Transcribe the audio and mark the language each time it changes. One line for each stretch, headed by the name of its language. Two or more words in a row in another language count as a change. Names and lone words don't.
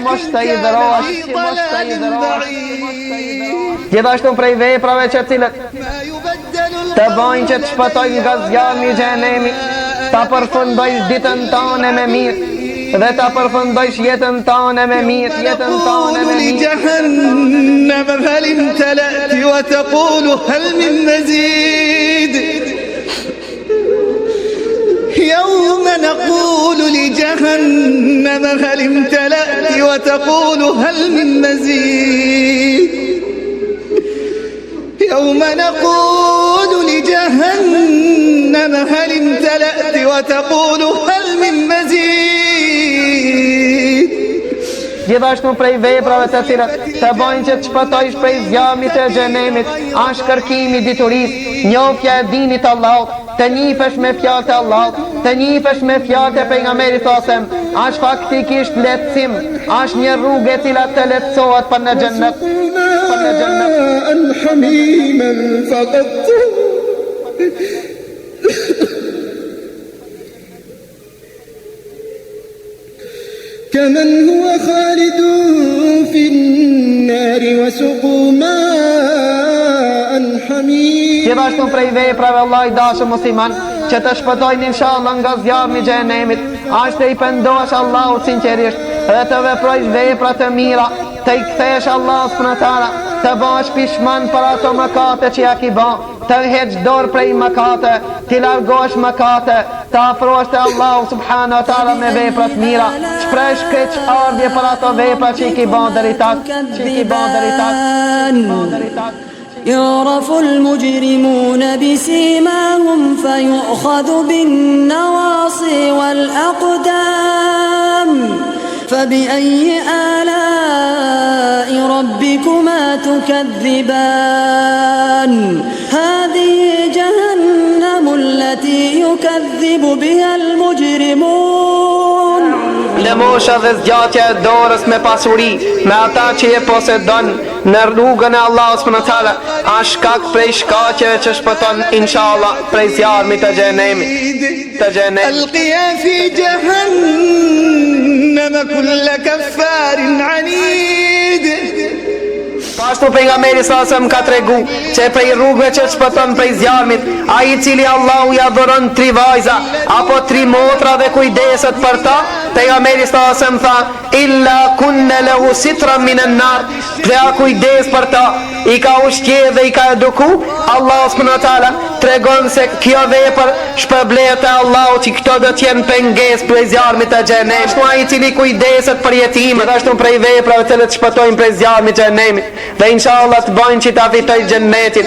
Albanian: Gjithashtu prej veprave që cilat të bëjnë që të shpëtojnë nga zjarmi i xhenemit, ta përfundojsh ditën tënde me mirë dhe ta përfundojsh jetën tënde me mirë.
Arabic: لجهنم هل امتلأت وتقول هل من مزيد. يوم نقول لجهنم هل امتلأت وتقول هل من مزيد. يوم نقول لجهنم هل امتلأت وتقول هل من مزيد.
Albanian: Gjithashtu prej veprave të cilat të bëjnë që të shpëtojsh prej zjarmit të xhenemit është kërkimi i diturisë, njohja e dinit të Allahut, të njifesh me fjalët e Allahut, të njifesh me fjalët e pejgamberit sallallahu, është faktikisht lehtësim, është një rrugë e cila të lehtësohet për në xhennet.
Arabic: كمن هو خالد في النار وسقوا ماء حميما.
Albanian: Gjithashtu prej veprave Allah i dashur musliman që të shpëtojnë inshallah nga zjarmi i xhenemit është i pendohesh Allahut sinqerisht dhe të veprojsh vepra të mira, të i kthesh Allahut
Arabic: سبحانه وتعالى,
Albanian: të bësh pishman për ato mëkate që ja ke bën, të heq dorë prej mëkate, të largosh mëkate, të afrohesh te Allahu
Arabic: سبحانه وتعالى
Albanian: me vepra të mira, shpresh keq ardhje për ato vepra që i ke bën deri tak.
Arabic: يعرف المجرمون بسيماهم فيؤخذ بالنواصي والأقدام فبأي آلاء ربكما تكذبان هذه جهنم التي يكذب بها المجرمون.
Albanian: Lëmosha dhe zgjatja e dorës me pasuri, me ata që e posedon në rrugën e Allahut
Arabic: سبحانه وتعالى,
Albanian: është shkak prej shkaqeve që shpëton inshallah prej zjarmit të xhenemit.
Arabic: ألقيا في جهنم كل كفار عنيد.
Albanian: Ashtu pejgamberi sallallahu ka tregu që prej rrugëve që shpëton prej zjarmit, ai i cili Allahu ja dhuron 3 vajza apo 3 motra dhe kujdeset për ta, pejgamberi sallallahu tha
Arabic: إلا كن له سترا من النار,
Albanian: pra kujdes për ta, i ka ushqyer dhe i ka eduku Allahu
Arabic: سبحانه وتعالى
Albanian: tregon se kjo vepër shpërblet e Allahut, që këto do të jenë pengesë prej zjarmit të xhenemit. Ashtu ai i cili kujdeset për jetimet, ashtu prej veprave të cilat shpëtojnë prej zjarmit të xhenemit, dhe inshallah të bojnë që ta fitojë xhenetin.